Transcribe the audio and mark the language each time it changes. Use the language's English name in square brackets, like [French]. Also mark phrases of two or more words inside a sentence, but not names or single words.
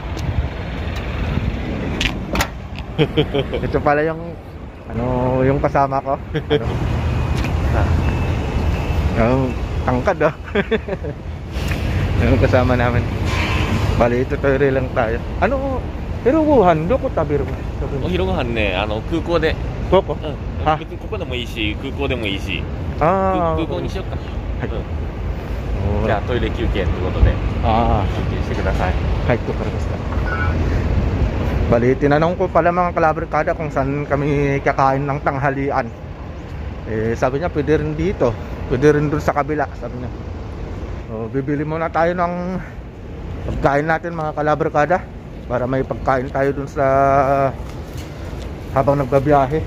[Filipino] Ito pala yung yung kasama ko. Tangkad oh. Yung kasama namin. Bali ito tayo lang tayo. [Japanese] Pero Wuhan どこ食べるの？お昼ご飯ね、空港で。どこ？別にここでもいいし、空港でもいいし。空港にしようか。はい。じゃあトイレ休憩ということで。休憩してください。はい、わかりました。 [Filipino] Bali, tinanong ko pala mga kalabarkada kung saan kami kakain ng tanghalian. Sabi niya pwede rin dito, pwede rin dun sa kabila, sabi niya. So, bibili muna tayo ng pagkain natin mga kalabarkada para may pagkain tayo dun sa habang nagbabiyahe.